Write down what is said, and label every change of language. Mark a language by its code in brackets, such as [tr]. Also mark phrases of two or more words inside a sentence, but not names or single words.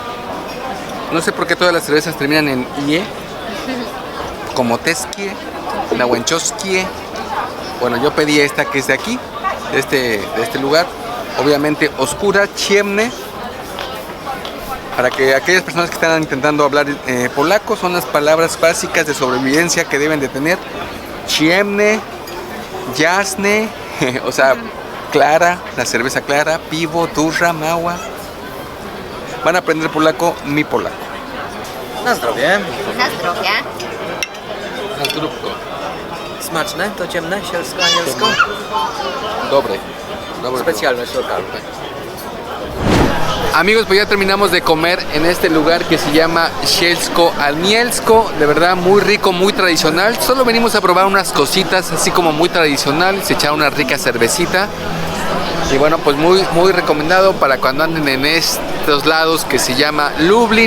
[es] No sé por qué todas las cervezas terminan en IE, como Teskie, Nawenchowskie. Bueno, yo pedí esta que es de aquí, de este lugar, obviamente oscura, ciemne, para que aquellas personas que están intentando hablar polaco, son las palabras básicas de sobrevivencia que deben de tener. [pl] Ciemne, jasne, [es] o sea, clara, la cerveza clara, [pl] piwo, durra, mała. [es] Van a aprender polaco, mi polaco. [pl] Na zdrowie. Na zdrowie. Na zdrówko. Smaczne, to ciemne, sielsko, anielsko. Dobre. Specjalność lokalna. [es] Amigos, pues ya terminamos de comer en este lugar que se llama Sielsko Anielsko. De verdad, muy rico, muy tradicional. Solo venimos a probar unas cositas así como muy tradicionales, echar una rica cervecita. Y bueno, pues muy recomendado para cuando anden en estos lados que se llama Lublin.